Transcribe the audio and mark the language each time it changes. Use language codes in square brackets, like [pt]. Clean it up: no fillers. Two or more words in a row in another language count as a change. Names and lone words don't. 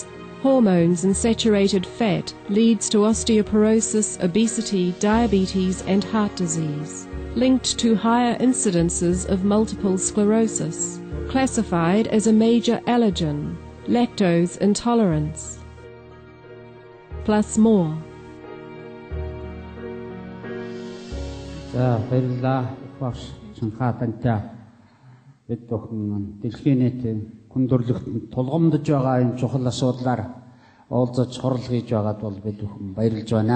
[en] Hormones and saturated fat leads to osteoporosis, obesity, diabetes and heart disease. Linked to higher incidences of multiple sclerosis. Classified as a major allergen. Lactose intolerance. Plus more. [mn] За баярлалаа. Багш Чинхай тантай бид бүхэн дэлхийн нийтийн хүндрэлтэнд тулгамдж байгаа энэ чухал асуудлаар уулзаж хорол хийж байгаад бол бид бүхэн баярлж байна.